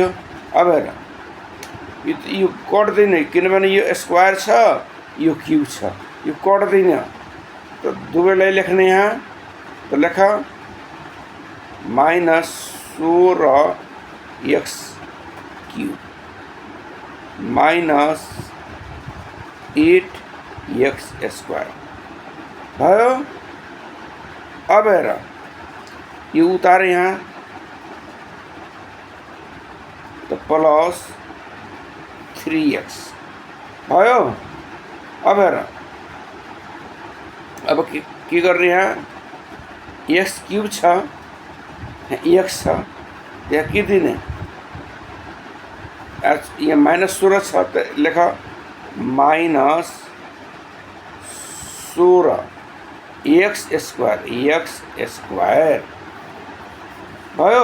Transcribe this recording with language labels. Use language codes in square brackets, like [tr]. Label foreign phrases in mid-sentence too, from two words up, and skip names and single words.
[ne] अब हेर यो कट्दैन किनभने यो स्क्वायर छ यो क्यूब छ, यो कट्दैन तो दुवैलाई लेख्ने यहाँ तो लेख माइनस 16x³ माइनस 8x² भयो। अब हेर यो उतारे यहाँ तो प्लस 3x भयो। अब हेर अब के गर्ने यहाँ x³ छ, यहाँ x छ, यहाँ के दिने यहाँ माइनस 16 छ तो लेख माइनस 16x² भयो।